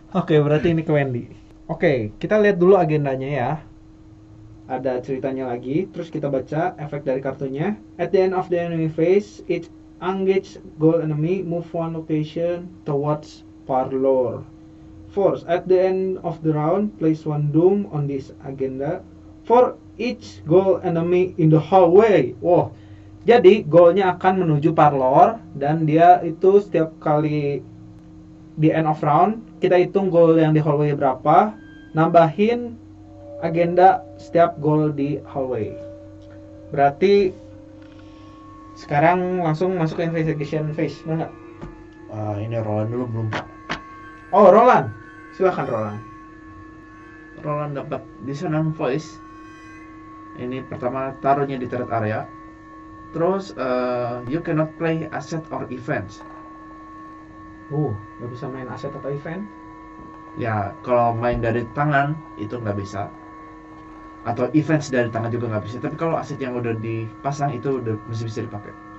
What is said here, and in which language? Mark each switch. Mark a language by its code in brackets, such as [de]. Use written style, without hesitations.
[id] Oke, berarti ini ke Wendy. Oke, kita lihat dulu agendanya ya. Ada ceritanya lagi. Terus kita baca efek dari kartunya. [en] At the end of the enemy phase, each engaged goal enemy move 1 location towards parlor. Force, at the end of the round, place 1 doom on this agenda. For each goal enemy in the hallway. [id] Wow. Jadi goalnya akan menuju parlor dan dia itu setiap kali di [en] end of round [id] kita hitung goal yang di hallway berapa, nambahin agenda setiap goal di hallway. Berarti sekarang langsung masuk ke investigation phase, benar nggak? Ini Roland dulu belum Pak. Oh, Roland. Silakan Roland. Roland dapat dissonant voice. Ini pertama taruhnya di threat area. Terus [en] you cannot play asset or events. [id] Nggak bisa main aset atau event? Ya, kalau main dari tangan itu nggak bisa. Atau events dari tangan juga nggak bisa. Tapi kalau aset yang udah dipasang itu udah masih bisa dipakai.